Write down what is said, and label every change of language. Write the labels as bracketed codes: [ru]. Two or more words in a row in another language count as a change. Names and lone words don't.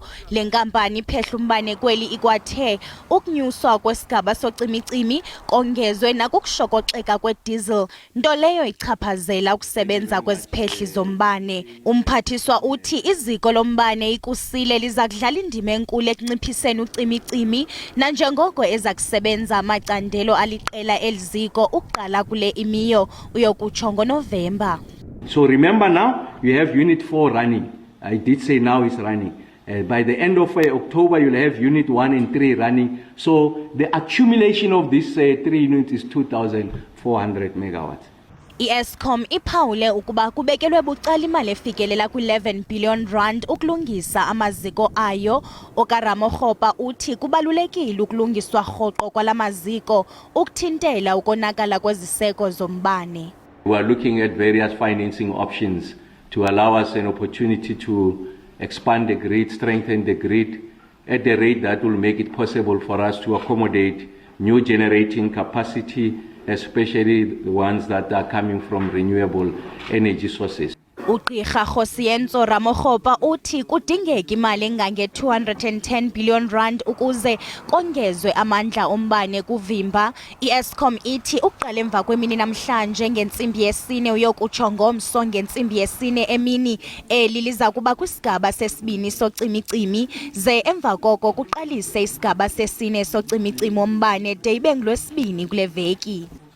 [xh] Le nkampani iphehla umbane kweli ikwathe ukunyuswa kwesigaba socimicimi kongezwe nakukushokoxeka kwediesel, nto leyo ichaphazela ukusebenza kweziphehli zombane. Umphathiswa uthi iziko lombane ikusile liza kudlala indima enkulu ekunciphiseni ucimicimi nanjengoko eza kusebenza amacandelo aliqela eliziko ukuqala kule imiyo uyokutsho ngoNovemba. [en] So remember now you have unit 4 running. I did say now it's running. By the end of October you'll have unit 1 and 3 running. So the accumulation of these 3 units is 2,400 megawatts. [xh] I-Eskom iphawule ukuba kubekelwe bucala imali efikelela kwi-11 billion rand ukulungisa amaziko ayo. OkaRamokgopa uthi kubalulekile ukulungiswa rhoqo kwala maziko ukuthintela ukonakala kweziseko zombane. [en] We are looking at various financing options to allow us an opportunity to expand the grid, strengthen the grid at the rate that will make it possible for us to accommodate new generating capacity, especially the ones that are coming from renewable energy sources. [xh] Ugqirha Josienzo Ramokgopa uthi kudingeka imali engange-210 billion rand ukuze kongezwe amandla ombane kuvimba. I-Eskom ithi ukuqala emva kwemini namhlanje ngentsimbi yesine uyokutsho ngomso ngentsimbi yesine emini eli liza kuba kwisigaba sesibini socimicimi ze emva koko kuqalise isigaba sesine socimicimi wombane de ibe ngolwesibini kule veki.